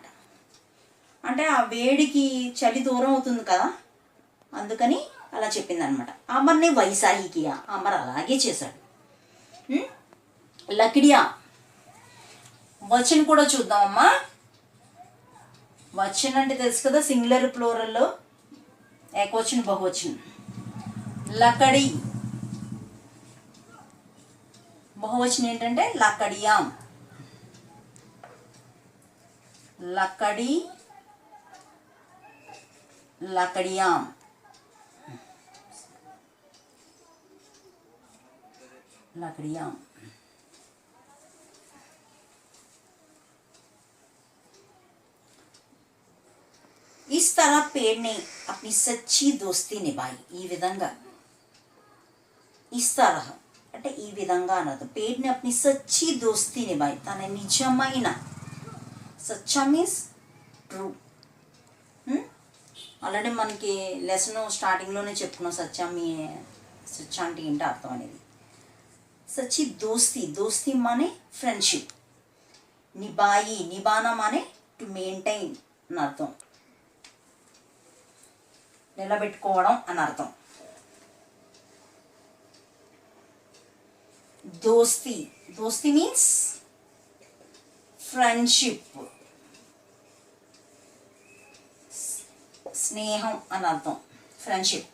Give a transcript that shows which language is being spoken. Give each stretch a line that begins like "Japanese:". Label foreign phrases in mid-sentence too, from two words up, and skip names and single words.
Telugu: అంటే ఆ వేడికి చలి దూరం అవుతుంది కదా, అందుకని అలా చెప్పిందనమాట.
Hindi: अमर ने वैसा ही किया,
Telugu: అమర్ అలాగే చేశాడు.
Hindi: लकड़ी का वचन
Telugu: కూడా చూద్దామమ్మా. వచన్ అంటే తెలుసు కదా,
English: singular, plural,
Hindi: एकवचन, बहुवचन.
Telugu: లకడి బహువచనం ఏంటంటే లకడియాం.
Hindi: लकड़ी, लकड़ियाँ. लकड़ियाँ. इस तरह पेड़ ने अपनी सच्ची दोस्ती निभाई.
Telugu: ఈ విధంగా,
Hindi: इस तरह
Telugu: అంటే ఈ విధంగా అన్నది.
Hindi: पेड़ ने अपनी सच्ची दोस्ती निभाई,
Telugu: తన నిజమైన, సచ్చా
English: means true.
Telugu: ఆల్రెడీ మనకి లెసన్ స్టార్టింగ్లోనే చెప్పుకున్నాం సచ్చా అంటే ఏంటో అర్థం అనేది. सच्ची दोस्ती, दोस्ती माने फ्रेंडशिप.
Hindi: निभाई, निभाना माने
English: to maintain
Telugu: అని అర్థం, నిలబెట్టుకోవడం అని అర్థం. దోస్తి, దోస్తి
English: means friendship,
Telugu: స్నేహం అని అర్థం, ఫ్రెండ్షిప్.